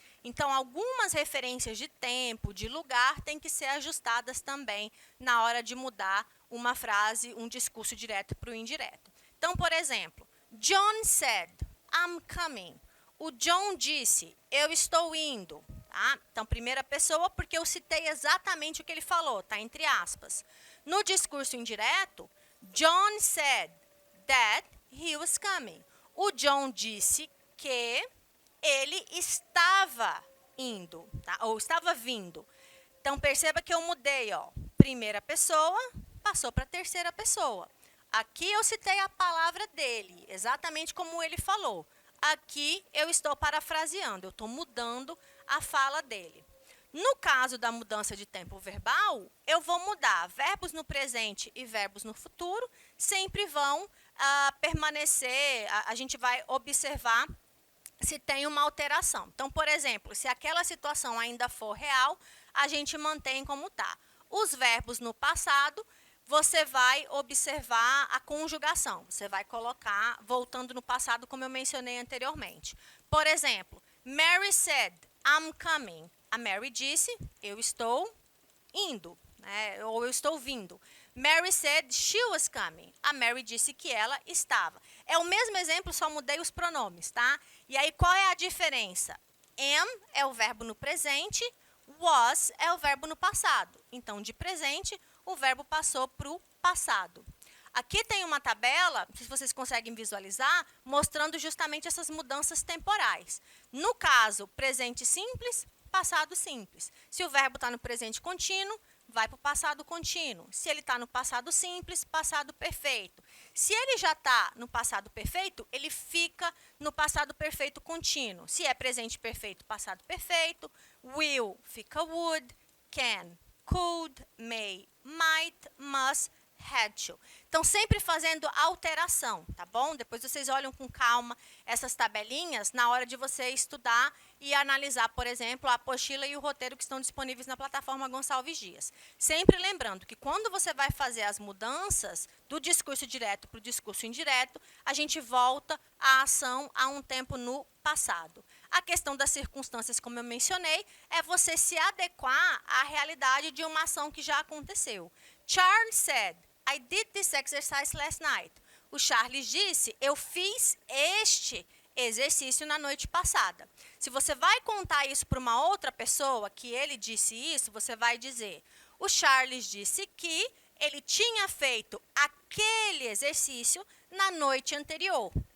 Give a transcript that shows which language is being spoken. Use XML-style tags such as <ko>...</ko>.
<pt>Então, algumas referências de tempo, de lugar, têm que ser ajustadas também na hora de mudar uma frase, um discurso direto para o indireto. Então, por exemplo,</pt> <en>John said, I'm coming.</en> <pt>O John disse, eu estou indo. Tá? Então, primeira pessoa, porque eu citei exatamente o que ele falou, tá? Entre aspas. No discurso indireto,</pt> <en>John said that he was coming.</en> <pt>O John disse que ele estava indo, tá? Ou estava vindo. Então, perceba que eu mudei, ó. Primeira pessoa, passou para terceira pessoa. Aqui eu citei a palavra dele, exatamente como ele falou. Aqui eu estou parafraseando, eu estou mudando a fala dele. No caso da mudança de tempo verbal, eu vou mudar verbos no presente e verbos no futuro, sempre vão permanecer, a gente vai observar se tem uma alteração. Então, por exemplo, se aquela situação ainda for real, a gente mantém como está. Os verbos no passado, você vai observar a conjugação. Você vai colocar, voltando no passado, como eu mencionei anteriormente. Por exemplo,</pt> <en>Mary said, I'm coming.</en> <pt>A Mary disse, eu estou indo, né? Ou eu estou vindo.</pt> <en>Mary said she was coming.</en> <pt>A Mary disse que ela estava. É o mesmo exemplo, só mudei os pronomes, tá? E aí, qual é a diferença? Am é o verbo no presente, was é o verbo no passado. Então, de presente, o verbo passou para o passado. Aqui tem uma tabela, não sei se vocês conseguem visualizar, mostrando justamente essas mudanças temporais. No caso, presente simples, passado simples. Se o verbo está no presente contínuo, vai para o passado contínuo. Se ele está no passado simples, passado perfeito. Se ele já está no passado perfeito, ele fica no passado perfeito contínuo. Se é presente perfeito, passado perfeito.</pt> <en>Will fica would, can, could, may, might, must, had to.</en> <pt>Então, sempre fazendo alteração, tá bom? Depois vocês olham com calma essas tabelinhas na hora de você estudar e analisar, por exemplo, a apostila e o roteiro que estão disponíveis na plataforma Gonçalves Dias. Sempre lembrando que quando você vai fazer as mudanças do discurso direto para o discurso indireto, a gente volta a ação a um tempo no passado. A questão das circunstâncias, como eu mencionei, é você se adequar à realidade de uma ação que já aconteceu.</pt> <en>Charles said, I did this exercise last night.</en> <pt>O Charles disse, eu fiz este exercício na noite passada. Se você vai contar isso para uma outra pessoa, que ele disse isso, você vai dizer, o Charles disse que ele tinha feito aquele exercício na noite anterior.</pt>